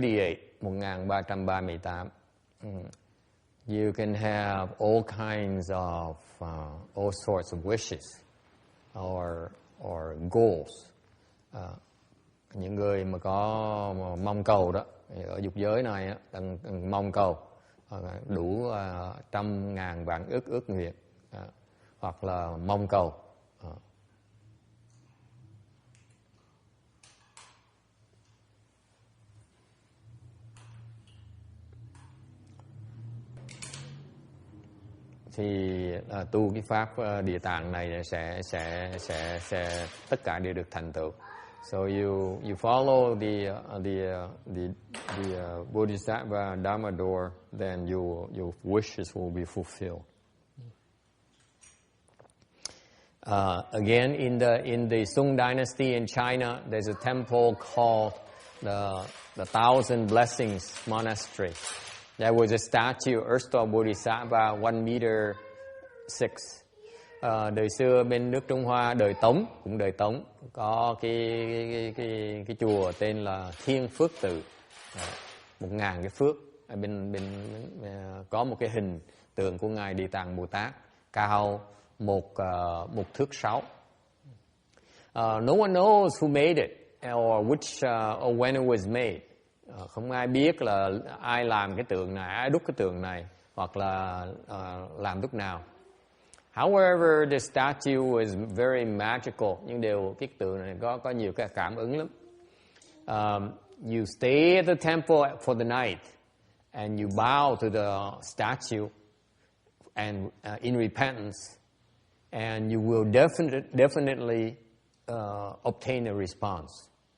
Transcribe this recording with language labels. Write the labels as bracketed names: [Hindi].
[English] (1338) You can have all kinds of all sorts of wishes or goals. [Vietnamese] Những người mà có mong cầu đó, ở dục giới này đang mong cầu đủ 100.000 vạn ước nguyện, hoặc là mong cầu thì tu cái pháp Địa Tạng này sẽ tất cả đều được thành tựu. [English] So you follow the Bodhisattva Dharma door, then your wishes will be fulfilled. Again, in the Sung Dynasty in China, there's a temple called the Thousand Blessings Monastery. There was a statue, Earth Store Bodhisattva, 1 meter 6. [Vietnamese] Đời xưa bên nước Trung Hoa, đời Tống, cũng đời Tống, có cái chùa tên là Thiên Phước Tự, 1.000 cái phước. Bên có một cái hình tượng của ngài Địa Tạng Bồ Tát cao 1 thước 6. [English] No one knows who made it or when it was made. [Vietnamese] Không ai biết là ai làm cái tượng này, ai đúc cái tượng này, hoặc là làm lúc nào. [English] However, the statue was very magical. [Vietnamese] Nhưng cái tượng này có nhiều cái cảm ứng lắm. [English] You stay at the temple for the night and you bow to the statue and in repentance, and you will definitely obtain a response.